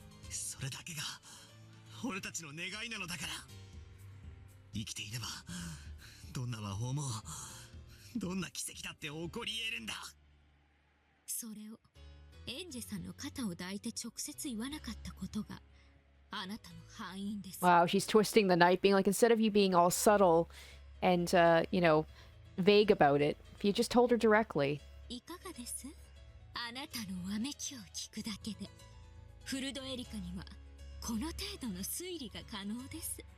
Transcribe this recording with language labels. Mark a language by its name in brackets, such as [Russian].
[Japanese] それだけが俺たちの願いなのだから。生きていればどんな魔法もどんな奇跡だって起こり得るんだ。それをエンジェさんの肩を抱いて直接言わなかったことがあなたの敗因です。 [English] Wow, she's twisting the knife, being like, instead of you being all subtle and, vague about it, if you just told her directly. [Japanese] いかがです？あなたのわめきを聞くだけでフルドエリカにはこの程度の推理が可能です。